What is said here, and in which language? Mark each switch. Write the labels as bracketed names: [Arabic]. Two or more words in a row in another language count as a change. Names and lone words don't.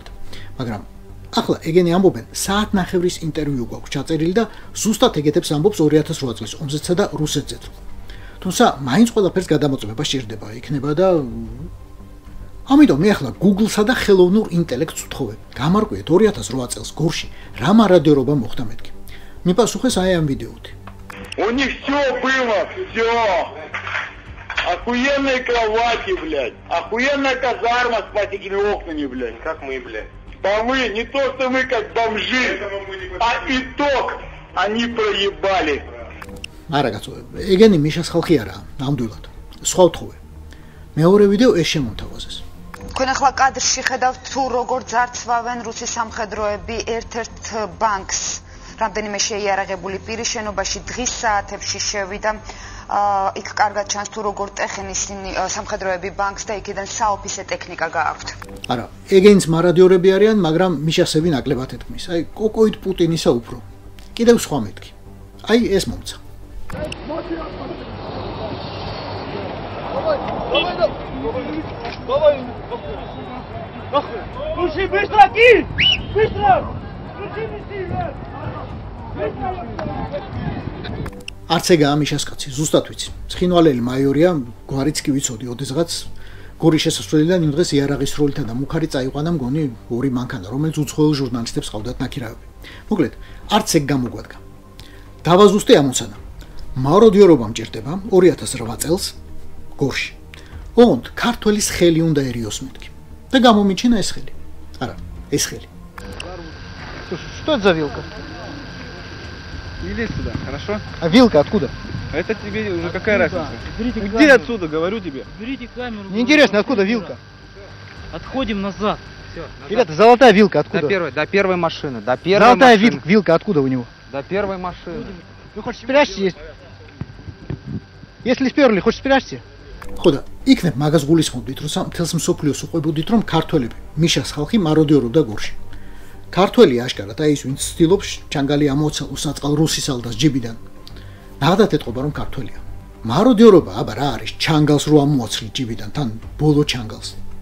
[Georgian] მაგრამ ახლა ეგენი ამბობენ საათნახევრის ინტერვიუ გვაქვს ჩაწერილი და ზუსტად ეგეთებს ამბობს 2008 წლის ომზეცსა და რუსეთზეც. თუმცა მაინც ყველაფერს გადამოწმება სჭირდება იქნება და ამიტომ მე ახლა Google-სა და ხელოვნურ ინტელექტს ვთხოვებ. გამარკვიეთ 2008 წელს გორში რა მარადიორობა მოხდა მეთქი. მიპასუხეს აი ამ ვიდეოთი. [Russian] У них всё было, всё. Охуенные кровати, блядь. Охуенная казарма с пластиковыми окнами, блядь. Как мы, блядь? Да мы, не то что мы как бомжи, а итог они проебали. [Georgian] არა კაცო, ეგენი მიშას ხალხი არაა, ნამდვილად. სხვა ვთხოვე. მეორე ვიდეო ეს შემომთავაზეს. თქვენ ახლა კადრში ხედავთ თუ როგორ ძარცვავენ რუსის სამხედროები ერთ-ერთ ბანკს. რამდენიმე შეიარაღებული პირი შენობაში დღის საათებში შევიდა. იქ კარგად ჩანს თუ როგორ ტეხენ ისინი სამხედროები ბანკს და იქიდან საოფისე ტექნიკა გააქვთ. არა, ეგენიც მარადიორები არიან, მაგრამ მიშასები ნაკლებად ეთქმის. აი, კოკოიდ პუტინისა უფრო. კიდევ სხვა მეთქი. აი, ეს მომცა. [Russian] Слушай, быстро кинь! Быстро! [Georgian] არც ეგაა მიშას კაცი, ზუსტად ვიცი. ცხინვალელი მაიორია, გვარიც კი ვიცოდი, ოდესღაც გორის შესასვლელიდან იმ დღეს იარაღის როლითა და მუქარი წაიყვანა მგონი ორი მანქანა, რომელიც უცხოელ ჟურნალისტებს ყავდათ ნაკირავები. მოკლედ, არც ეგ გამოგვადგა. დავაზუსტე ამოცანა. მაროდიორობა მჭირდება 2008 წელს გორში. ოღონდ ქართველის ხელი უნდაერიოს მეთქი. და გამომიჩინა ეს ხელი. არა, ეს ხელი. [Russian] Что это за вилка? Не лезь туда, хорошо? А вилка откуда? Это тебе уже какая разница? Берите Иди камеру. отсюда, говорю тебе. Берите камеру. Неинтересно, откуда вилка? Отходим назад. Все, Ребята, золотая вилка откуда? до первой машины, до первой Золотая машины. вилка откуда у него? До первой машины. Вы хоть спрячьте, если сперли, хоть спрячьте. [Georgian] ხო და იქნებ მაგას გულისხმობდით, რომ მთელს მსოფლიოს უყვებოდით, რომ ქართველები, მიშას ხალხი მაროდიორობდა გორში. ქართველი აშკარად აი ის ვინც ცდილობს ჩანგალი ამოცა უსაწყალ რუსის ალდას ჯიბიდან. ნახდათ ეთყობა რომ ქართველია. მაროდიორობა აბა რა არის ჩანგალს რო ამოაცლი ჯიბიდან თან ბოლო ჩანგალს.